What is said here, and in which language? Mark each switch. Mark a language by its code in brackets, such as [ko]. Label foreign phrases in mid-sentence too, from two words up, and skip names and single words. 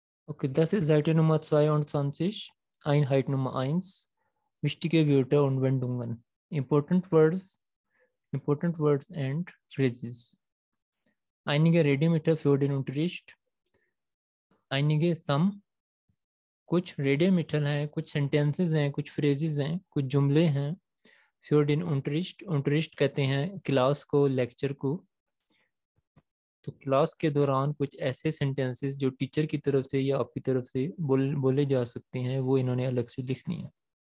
[de] Okay, das ist Seite Nummer 22, Einheit Nummer 1. Wichtige Wörter und Wendungen. [en] Important words and phrases. [de] Einige Redemeter für den Unterricht. Einige some, [hi] कुछ रेडियोमीटर हैं, कुछ सेंटेंसेस हैं, कुछ फ्रेजेस हैं, कुछ जुमले हैं. [de] für den Unterricht, [hi] Unterricht कहते हैं क्लास को, लेक्चर को. तो क्लास के दौरान कुछ ऐसे सेंटेंसेस जो टीचर की तरफ से या आपकी तरफ से बोले जा सकते हैं, वो इन्होंने अलग से लिखनी है.